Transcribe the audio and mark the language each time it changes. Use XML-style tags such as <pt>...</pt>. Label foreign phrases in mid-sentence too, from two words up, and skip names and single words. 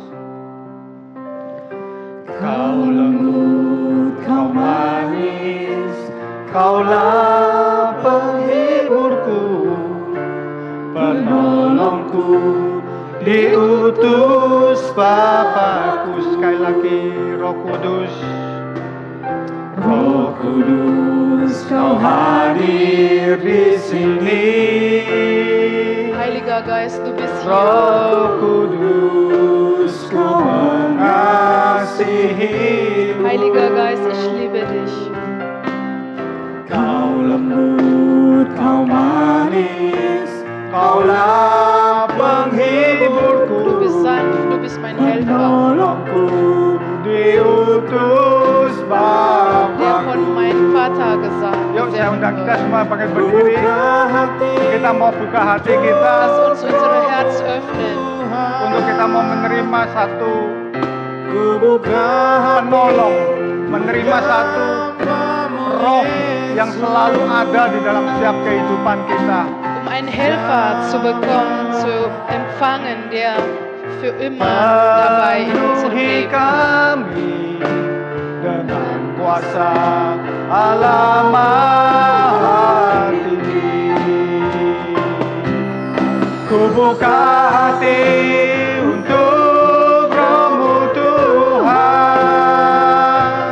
<id>Kau lembut, kau manis, kaulah penghiburku, penolongku, diutus Bapakku. Sekali lagi, Roh Kudus. Roh Kudus, Kau hadir di sini.</id> <de>Heiliger Geist, du bist hier.</de> <id>Roh Kudus, Kau mengasihi.</id> <de>Heiliger Geist, ich liebe dich.</de> <id>Kau lembut, Kau manis, Kaulah penghiburku.</id> <de>Du bist sanft, du bist mein Helfer,</de> <id>Penolongku, diutus</id> <de>der</de> <id>Bapa.</id> <de>von meinem Vater</de> <id>Yuk saya</id> <de>gesandt</de> <id>undang kita</id> <de>wurde.</de> <id>semua pakai berdiri. Kita mau buka hati kita</id> <de>Lass uns unser Herz öffnen,</de> <id>untuk kita mau menerima satu penolong, menerima satu roh yang selalu ada di dalam setiap kehidupan kita.</id> <de>einen Helfer zu bekommen, zu empfangen, der für immer dabei in unserem</de> <id>Penuhi</id> <de>Leben.</de> <id>kami dengan kuasa Allah Maha Tinggi. Ku buka hati untuk Roh-Mu Tuhan.</id>